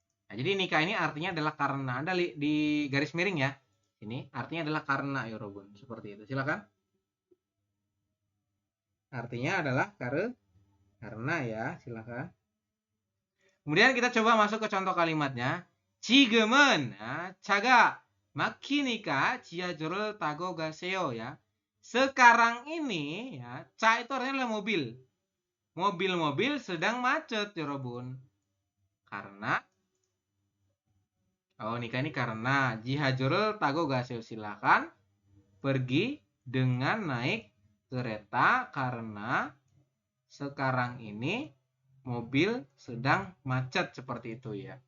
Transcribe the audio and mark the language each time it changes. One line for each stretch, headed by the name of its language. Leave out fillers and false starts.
Indonesian: Nah, jadi nikah ini artinya adalah karena. Anda di garis miring ya. Ini artinya adalah karena ya Robun. Seperti itu. Silakan. Artinya adalah karena ya. Silakan. Kemudian kita coba masuk ke contoh kalimatnya.
Korean: 지금은 차가 막히니까 지하철을 타고 가세요 ya.
Indonesian: Sekarang ini ya, ca itu artinya adalah mobil. Mobil-mobil sedang macet ya Robun. Karena nikah ini karena
Korean: 지하철을 타고 가세요.
Indonesian: Silakan pergi dengan naik kereta karena sekarang ini mobil sedang macet seperti itu ya.